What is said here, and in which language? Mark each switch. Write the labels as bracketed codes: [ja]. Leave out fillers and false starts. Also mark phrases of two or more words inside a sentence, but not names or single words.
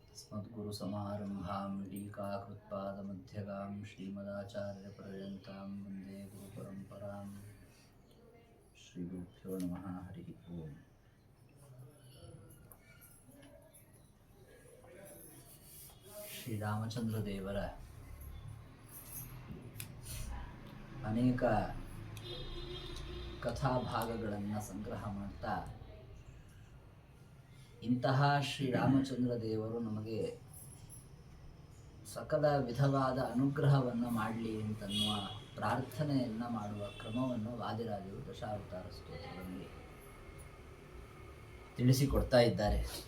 [sa] अस्मद्गुरुसमारम्भां टीकाकृत्पादमध्यगां श्रीमदाचार्यपर्यन्तां वन्दे गुरुपरम्परां श्रीगुरुभ्यो नमः। हरि ओम्। [kn] ಶ್ರೀರಾಮಚಂದ್ರ ದೇವರ ಅನೇಕ ಕಥಾಭಾಗಗಳನ್ನು ಸಂಗ್ರಹ ಮಾಡ್ತಾ ಇಂತಹ ಶ್ರೀರಾಮಚಂದ್ರ ದೇವರು ನಮಗೆ ಸಕಲ ವಿಧವಾದ ಅನುಗ್ರಹವನ್ನು ಮಾಡಲಿ ಅಂತನ್ನುವ ಪ್ರಾರ್ಥನೆಯನ್ನು ಮಾಡುವ ಕ್ರಮವನ್ನು ವಾದಿರಾಜರು ದಶಾವತಾರ ಸ್ತೋತ್ರದಲ್ಲಿ ತಿಳಿಸಿಕೊಡ್ತಾ ಇದ್ದಾರೆ.